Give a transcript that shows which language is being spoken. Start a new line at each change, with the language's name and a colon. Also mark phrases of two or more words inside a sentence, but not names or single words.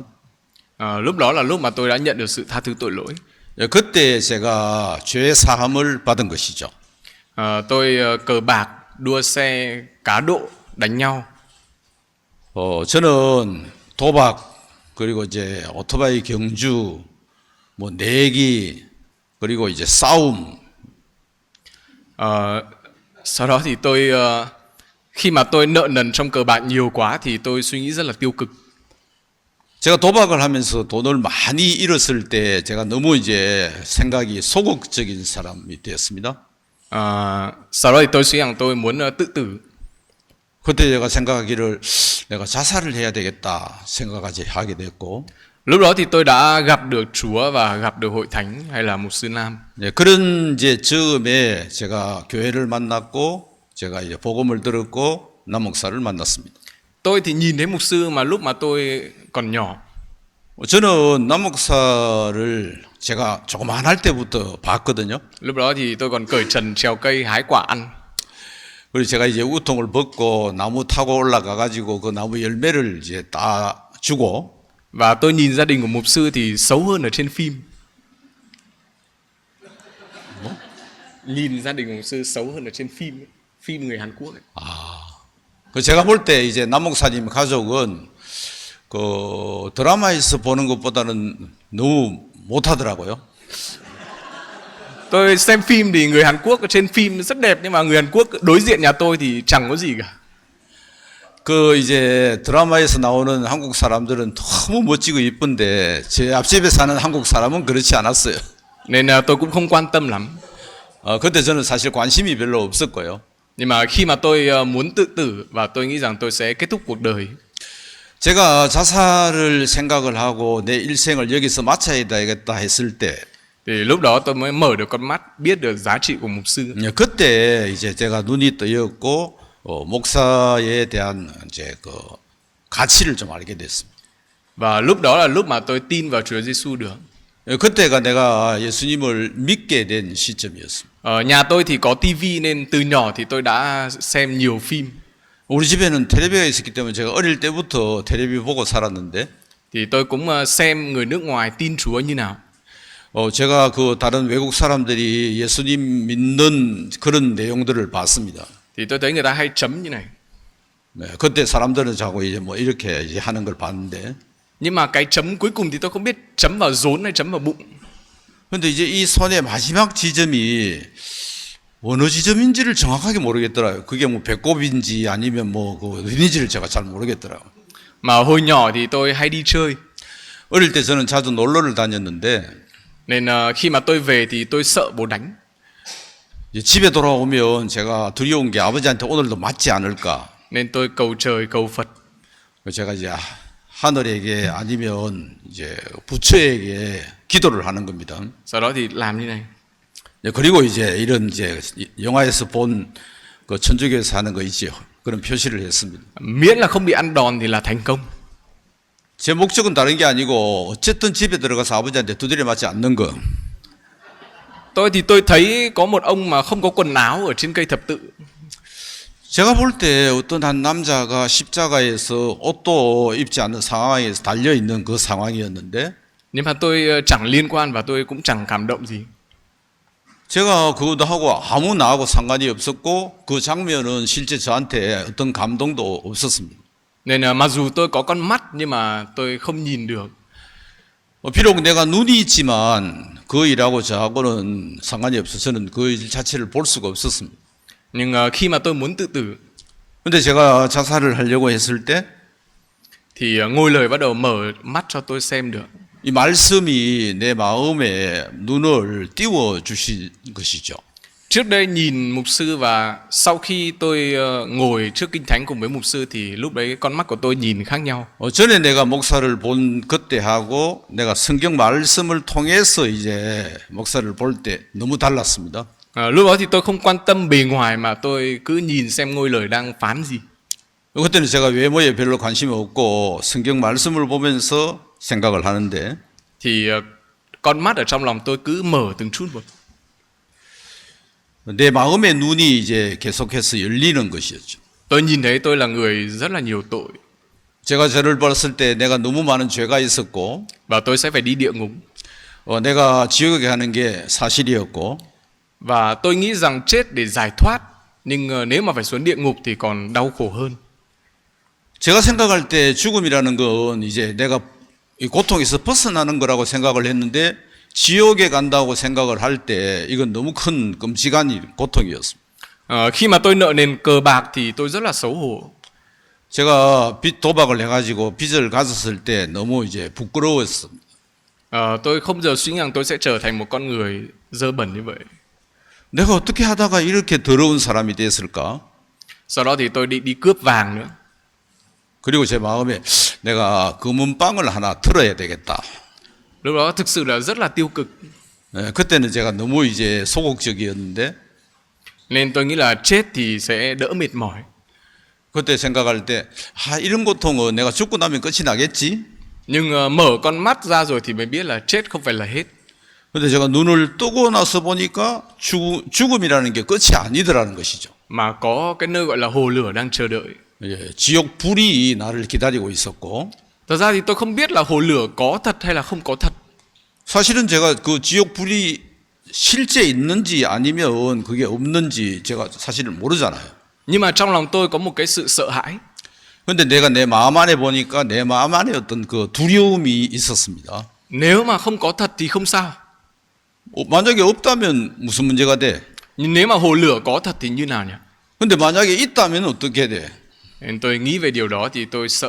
Vietnamese: Lúc đó là lúc mà tôi đã nhận được sự tha thứ tội lỗi.
Korean: 그때 제가 죄 사함을 받은 것이죠.
Vietnamese: Tôi cờ bạc, đua xe, cá độ, đánh nhau.
Korean: 저는 도박 그리고 이제 오토바이 경주 뭐 내기 그리고 이제 싸움.
Vietnamese: Sau đó thì tôi khi mà tôi nợ nần trong cờ bạc nhiều quá thì tôi suy nghĩ rất là tiêu cực.
Korean: 제가 도박을 하면서 돈을 많이 잃었을 때 제가 너무 이제 생각이 소극적인 사람이 되었습니다.
Vietnamese: Sau đó thì tôi suy rằng tôi muốn tự tử.
Korean: 그때 제가 생각하기를 내가 자살을 해야 되겠다 생각하게 됐고.
Vietnamese: Lúc đó thì tôi đã gặp được Chúa và gặp được hội thánh hay là mục sư Nam.
Korean: 네, 그런 이제 즈음에 제가 교회를 만났고 제가 이제 복음을 들었고 남 목사를 만났습니다.
Vietnamese: Tôi thì nhìn thấy mục sư mà lúc mà tôi còn nhỏ.
Korean: 저는 남 목사를 제가 조그만할 때부터 봤거든요.
Vietnamese: Lúc đó thì tôi còn cởi trần trèo cây hái quả ăn.
Korean: 그리고 제가 이제 우통을 벗고 나무 타고 올라가 가지고 그 나무 열매를 이제 따 주고
Vietnamese: Và tôi nhìn gia đình của mục sư thì xấu hơn ở trên phim. Nhìn gia đình của mục sư xấu hơn ở trên phim ấy. Phim người Hàn Quốc ấy.
Korean: 그 제가 볼 때 이제 남 목사님 가족은 그 드라마에서 보는 것보다는 너무 못하더라고요.
Vietnamese: Tôi xem phim thì người Hàn Quốc ở trên phim rất đẹp, nhưng mà người Hàn Quốc đối diện nhà tôi thì chẳng có gì cả.
Korean: 그 이제 드라마에서 나오는 한국 사람들은 너무 멋지고 이쁜데 제 앞집에 사는 한국 사람은 그렇지 않았어요.
Vietnamese: Nên tôi cũng không quan tâm lắm.
Korean: 그때 저는 사실 관심이 별로 없었고요.
Vietnamese: Nhưng mà khi mà tôi muốn tự tử và tôi nghĩ rằng tôi sẽ kết thúc cuộc đời,
Korean: 제가 자살을 생각을 하고 내 일생을 여기서 마쳐야 되겠다 했을 때
Vietnamese: thì lúc đó tôi mới mở được con mắt, biết được giá trị của mục sư.
Korean: 그때 이제 제가 눈이 뜨였고 목사에 대한 이제 그 가치를 좀 알게 됐습니다.
Vietnamese: Và lúc đó là lúc mà tôi tin vào Chúa Giêsu được.
Korean: 그때가 내가 예수님을 믿게 된 시점이었습니다.
Vietnamese: Ở nhà tôi thì có tivi nên từ nhỏ thì tôi đã xem nhiều phim.
Korean: 우리 집에는 텔레비가 있었기 때문에 제가 어릴 때부터 텔레비 보고 살았는데
Vietnamese: Thì tôi cũng xem người nước ngoài tin Chúa như nào.
Korean: 제가 그 다른 외국 사람들이 예수님 믿는 그런 내용들을 봤습니다.
Vietnamese: Thì tôi thấy người ta hay chấm như này.
Korean: 네, 그때 사람들은 자꾸 이제 뭐 이렇게 이제 하는 걸 봤는데
Vietnamese: Nhưng mà cái chấm cuối cùng thì tôi không biết chấm vào rốn hay chấm vào bụng.
Korean: 근데 이제 이 손의 마지막 지점이 어느 지점인지를 정확하게 모르겠더라고요. 그게 뭐 배꼽인지 아니면 뭐 그 어딘지를 제가 잘 모르겠더라고요.
Vietnamese: Mà hồi nhỏ thì tôi hay đi chơi.
Korean: 어릴 때 저는 자주 놀러를 다녔는데
Vietnamese: Nên khi mà tôi về thì tôi sợ bố đánh.
Korean: 이제 집에 돌아오면 제가 두려운 게 아버지한테 오늘도 맞지 않을까.
Vietnamese: Nên tôi cầu trời cầu Phật.
Korean: 제가 이제 하늘에게 아니면 이제 부처에게 기도를 하는 겁니다.
Vietnamese: Sau đó thì làm như này.
Korean: 그리고 이제 이런 이제 영화에서 본 그 천주교에서 하는 거 있지요. 그런 표시를 했습니다.
Vietnamese: Miễn là không bị ăn đòn thì là thành công.
Korean: 제 목적은 다른 게 아니고 어쨌든 집에 들어가서 아버지한테 두드려 맞지 않는 거.
Vietnamese: Tôi thì tôi thấy có một ông mà không có quần áo ở trên cây thập tự.
Korean: 제가 볼 때 어떤 한 남자가 십자가에서 옷도 입지 않은 상황에서 달려 있는 그 상황이었는데
Vietnamese: Nhưng mà tôi chẳng liên quan và tôi cũng chẳng cảm động gì.
Korean: 제가 그것도 하고 아무 나하고 상관이 없었고 그 장면은 실제 저한테 어떤 감동도 없었습니다.
Vietnamese: Nên mặc dù tôi có con mắt nhưng mà tôi không nhìn được.
Korean: 비록 내가 눈이 있지만 그 일하고 저하고는 상관이 없어서 저는 그 일 자체를 볼 수가 없었습니다.
Vietnamese: Nhưng khi mà tôi muốn tự tử
Korean: 근데 제가 자살을 하려고 했을 때
Vietnamese: thì ngôi lời bắt đầu mở mắt cho tôi xem được.
Korean: 이 말씀이 내 마음에 눈을 띄워 주신 것이죠.
Vietnamese: Trước đây nhìn mục sư và sau khi tôi ngồi trước kinh thánh cùng với mục sư thì lúc đấy con mắt của tôi nhìn khác nhau.
Korean: 전에 내가 목사를 본 그때하고 내가 성경 말씀을 통해서 이제 목사를 볼 때 너무 달랐습니다.
Vietnamese: Lúc đó thì tôi không quan tâm bề ngoài mà tôi cứ nhìn xem ngôi lời đang phán gì.
Korean: 그때는 제가 외모에 별로 관심이 없고 성경 말씀을 보면서 생각을 하는데
Vietnamese: Thì con mắt ở trong lòng tôi cứ mở từng chút một.
Korean: 내 마음의 눈이 이제 계속해서 열리는 것이었죠.
Vietnamese: Tôi nhìn thấy tôi là người rất là nhiều tội
Korean: 제가 저를 봤을 때 내가 너무 많은 죄가 있었고
Vietnamese: và tôi sẽ phải đi địa ngục.
Korean: 내가 지옥에 가는 게 사실이었고
Vietnamese: Và tôi nghĩ rằng chết để giải thoát, nhưng nếu mà phải xuống địa ngục thì còn đau khổ hơn.
Korean: 제가 생각할 때 죽음이라는 건 이제 내가 이 고통에서 벗어나는 거라고 생각을 했는데 지옥에 간다고 생각을 할 때 이건 너무 큰 끔찍한 고통이었습니다.
Vietnamese: Khi mà tôi nợ nần cờ bạc thì tôi rất là xấu hổ.
Korean: 제가 빚 도박을 해가지고 빚을 가졌을 때 너무 이제 부끄러웠습니다.
Vietnamese: Tôi không giờ suy nghĩ rằng tôi sẽ trở thành một con người dơ bẩn như vậy.
Korean: 내가 어떻게 하다가 이렇게 더러운 사람이 됐을까?
Vietnamese: Sau đó thì tôi đi cướp vàng nữa.
Korean: 그리고 제 마음에 내가 금은방을 하나 틀어야 되겠다.
Vietnamese: Lúc đó thực sự là rất là tiêu cực.
Korean: 예, 그때는 제가 너무 이제 소극적이었는데
Vietnamese: Nên tôi nghĩ là chết thì sẽ đỡ mệt mỏi.
Korean: 그때 생각할 때 이런 고통은 내가 죽고 나면 끝이 나겠지.
Vietnamese: Nhưng mở con mắt ra rồi thì mới biết là chết không phải là hết.
Korean: 근데 제가 눈을 뜨고 나서 보니까 죽음이라는 게 끝이 아니더라는 것이죠.
Vietnamese: Mà có cái nơi gọi là hồ lửa đang chờ đợi.
Korean: 예, 지옥 불이 나를 기다리고 있었고
Vietnamese: Thật ra thì tôi không biết là hồ lửa có thật hay là không có thật.
Korean: 사실은 제가 그 지옥 불이 실제 있는지 아니면 그게 없는지 제가 사실은 모르잖아요.
Vietnamese: Nhưng mà trong lòng tôi có một cái sự sợ hãi.
Korean: 근데 내가 내 마음 안에 보니까 내 마음 안에 어떤 그 두려움이 있었습니다.
Vietnamese: Nếu mà không có thật thì không sao.
Korean: 만약에 없다면 무슨 문제가 돼?
Vietnamese: Nhưng nếu mà hồ lửa có thật thì như nào nhỉ?
Korean: 근데 만약에 있다면 어떻게 돼?
Vietnamese: Nên tôi nghĩ về điều đó thì tôi sợ.